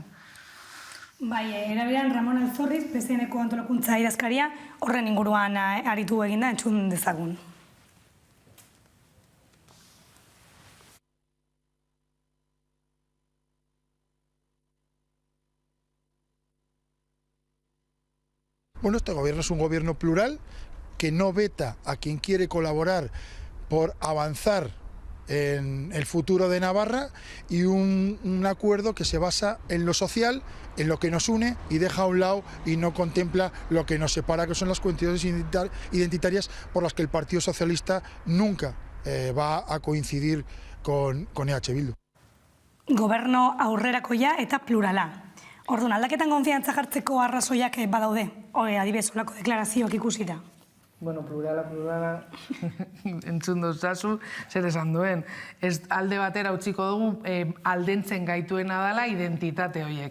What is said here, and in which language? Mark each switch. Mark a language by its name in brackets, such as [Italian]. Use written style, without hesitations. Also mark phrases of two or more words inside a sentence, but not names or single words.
[Basque] Bai, erabilan Ramon Alzorriz, PSN-eko antolakuntza idazkaria, horren inguruan aritu eginda entzun dezagun. [Spanish] Bueno, este gobierno es un gobierno plural que no veta a quien quiere colaborar por avanzar en el futuro de Navarra y un acuerdo que se basa en lo social, en lo que nos une y deja a un lado y no contempla lo que nos separa, que son las cuestiones identitarias por las que el Partido Socialista nunca va a coincidir con EH Bildu. [Basque] Goberno aurrerakoia eta plurala. Orduan, aldaketan konfiantza jartzeko arrazoiak badaude, adibidez olako deklarazioak ikusita. Bueno, plurala, entzun dozazu, zer esan duen. Ez alde batera utziko dugu aldentzen gaituena dela identitate horiek.